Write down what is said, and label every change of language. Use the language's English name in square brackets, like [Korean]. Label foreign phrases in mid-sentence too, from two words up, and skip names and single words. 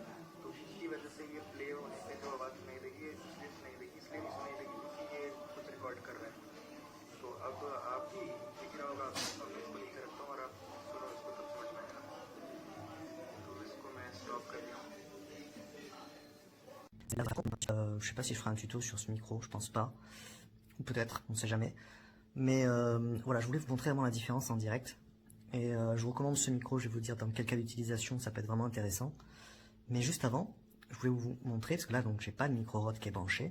[Hindi] तो इसकी वजह से ये प्ले होने पे जो आवाज़ सुनाई देगी ये इसलिए सुनाई देगी, इसलिए नहीं सुनाई देगी क्योंकि ये कुछ रिकॉर्ड कर रहा है। तो अब आप भी दिख रहा होगा आपको। अब मैं इसको नीचे रखता हूँ और आप सुनो इसको, तब समझ में आएगा। तो इसको मैं स्टॉप कर दिया हूँ। [French] Je sais pas si je ferai un tuto sur ce micro, je pense pas. Ou peut-être, on sait jamais. Mais voilà, je voulais vous montrer vraiment la différence en direct. Et je vous recommande ce micro, je vais vous dire dans quel cas d'utilisation ça peut être vraiment intéressant. Mais juste avant, je voulais vous montrer, parce que là donc j'ai pas de micro Rode qui est branché.